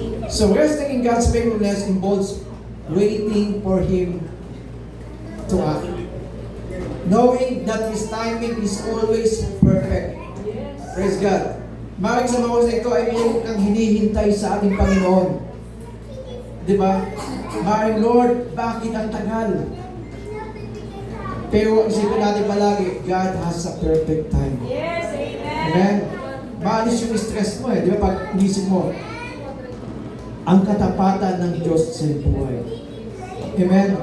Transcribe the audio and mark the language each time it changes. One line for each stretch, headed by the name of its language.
English: So resting in God's faithfulness involves waiting for Him to act. Knowing that His timing is always perfect. Praise God.
Filipino: Maraming sa mga oras na ito ay mayroon kang hinihintay sa ating Panginoon. Diba? Maraming Lord, bakit ang tagal? Pero isipin natin palagi,
English: God has a perfect time. Yes, amen.
Filipino: Amen? Maalis yung stress mo eh. Di ba? Pag inisip mo, ang katapatan ng Diyos sa iyong buhay. Amen?